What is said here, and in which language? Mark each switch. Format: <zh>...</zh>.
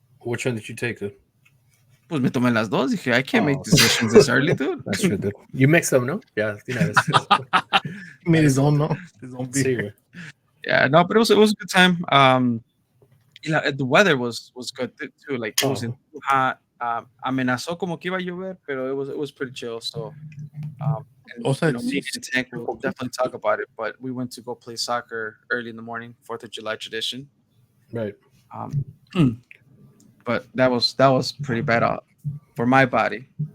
<en>Which one did you take, dude?</en> <es>Pues me tomé las dos. Dije,</es> <en>I can't Oh. make decisions this early, dude. That's true, dude. You mix them, no? Yeah, He made his own, no? His own beer.</en> <es>Sí, güey.</es> <en>Yeah, no, but it was a good time. The weather was good too. Like it wasn't too hot.</en> <es>Amenazó como que iba a llover, pero</es> <en>it was pretty chill. So, and, Also, me and Tank will definitely talk about it. But we went to go play soccer early in the morning, 4th of July tradition. Right. But that was pretty bad for my body.</en>